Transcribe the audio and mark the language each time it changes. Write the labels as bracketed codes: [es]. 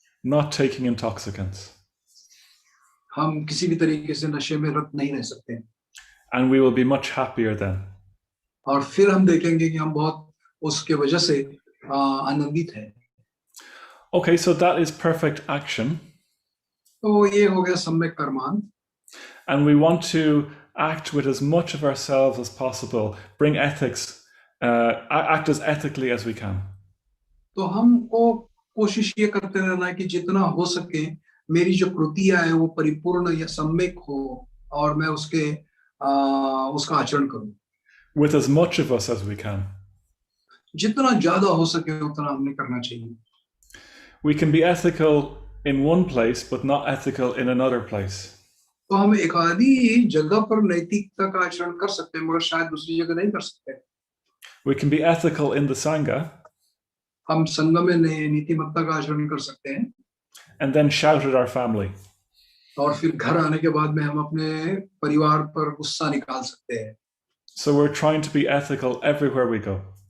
[en] Not taking intoxicants. [hi] हम किसी भी तरीके से नशे में रत नहीं रह सकते. [en] And we will be much happier then. [hi] और फिर हम देखेंगे कि हम बहुत उसके वजह से आनंदित हैं. [en] Okay, so that is perfect action. [hi] तो ये हो गया सम्यक कर्मान. [en] And we want to act with as much of ourselves as possible, bring ethics, act as ethically as we can. [hi] तो हमको कोशिश ये करते रहना है कि जितना हो सके मेरी जो कृतियां है वो परिपूर्ण या सम्यक हो और मैं उसका आचरण करूं. [en] With as much of us as we can. [hi] जितना ज्यादा हो सके उतना हमें करना चाहिए. [en] We can be ethical in one place but not ethical in another place. [hi] तो हम एक आधी जगह पर नैतिकता का आचरण कर सकते हैं मगर शायद दूसरी जगह नहीं कर सकते. [en] We can be ethical in the sangha. [hi] हम संघ में नीतिमत्ता का आचरण कर सकते हैं. [en] And then shout at our family. [hi] और फिर घर आने के बाद में हम अपने परिवार पर गुस्सा निकाल सकते हैं. [en] So we're trying to be ethical everywhere we go.